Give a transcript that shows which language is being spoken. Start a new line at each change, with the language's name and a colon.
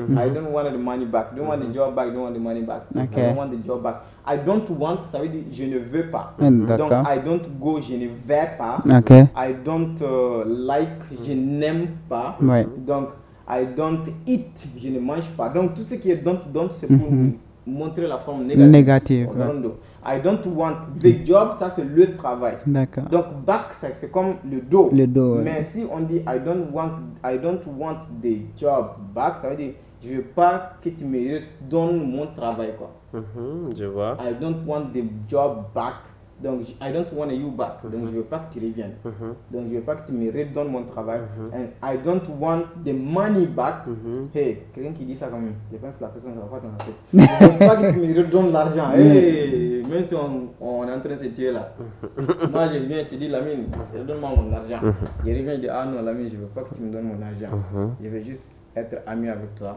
English: I don't want the money back. Don't want the job back. Don't want the money back. Okay. I don't want the job back. I don't want,
French: ça veut dire je ne veux pas. D'accord. Donc,
English: I don't go,
French: je ne vais pas. OK.
English: I don't like,
French: je n'aime pas. Ouais. Donc,
English: I don't eat,
French: je ne mange pas. Donc, tout ce qui est don't, c'est pour montrer la forme négative. Ouais.
English: I don't want the job,
French: ça c'est le travail. D'accord. Donc back c'est comme le dos. Le dos. Mais si on dit
English: I don't want the job back,
French: ça veut dire je veux pas que tu me redonnes mon travail quoi. Je vois.
English: I don't want the job back. Donc I don't want you back.
French: Donc je veux pas que tu reviennes. Donc je veux pas que tu me redonnes mon travail.
English: And I don't want the money back.
French: Hey, quelqu'un qui dit ça quand même. Je pense que la personne ne va pas t'en tête. Je veux pas que tu me redonnes l'argent. Hey, même si on est en train de se tuer là. Moi je viens, tu dis Lamine, redonne-moi mon argent. Je reviens, je dis ah non Lamine, je veux pas que tu me donnes mon argent. Je veux juste être ami avec toi.